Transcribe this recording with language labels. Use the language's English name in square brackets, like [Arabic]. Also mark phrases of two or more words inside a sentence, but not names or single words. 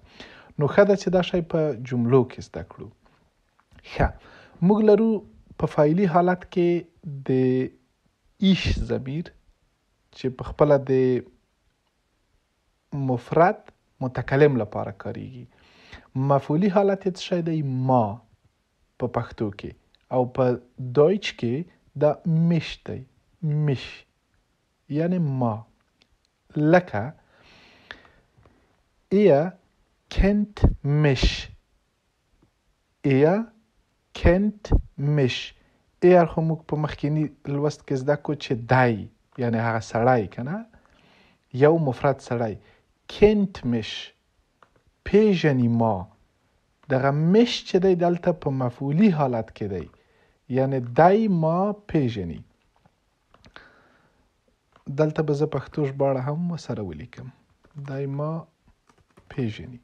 [Pashto] نو ښه ده چې دا شی په جملو کې زده کړو. ښه، موږ لرو په فاعلي حالت کې د ایش ضمیر چې په خپله د مفرد متکلم لپاره کاریږي. مفعولي حالت یې څه شی دی؟ ما په پښتو کې، او په دایچ کې دا مش دی، مش یعنی ما. [German] لکه ihr kennt mich، ihr kennt mich. [Pashto] ایر خو موږ په مخکینی لوست کې زده کو چې دی یعنی هغه سړی کنه، یو مفرد سړی. [German] kennt mich [Pashto] پیژني ما. دغه مش چې دی دلته په مفعولي حالت کې دی، یعنی دی ما پیژني. دلته به زه پښتو ژباړه هم سره ولیکم، دی ما پیژني.